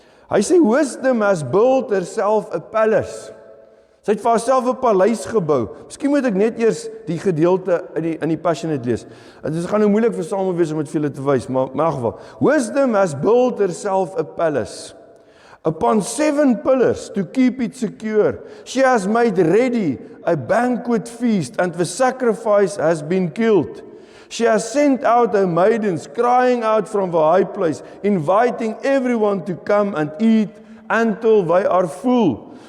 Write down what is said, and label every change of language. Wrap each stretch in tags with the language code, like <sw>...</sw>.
<af>Hy sê,</af> <en>wisdom has built herself a palace.</en> <af>Sy het vir haarself 'n paleis gebou. Miskien moet ek net eers die gedeelte in die Passionate lees. Dit gaan nou moeilik vir Samuel wees om dit vir julle te wys, maar in elk geval.</af> <en>Wisdom has built herself a palace upon 7 pillars to keep it secure. She has made ready a banquet feast, and the sacrifice has been killed. She has sent out her maidens, crying out from the high place, inviting everyone to come and eat until they are full.</en>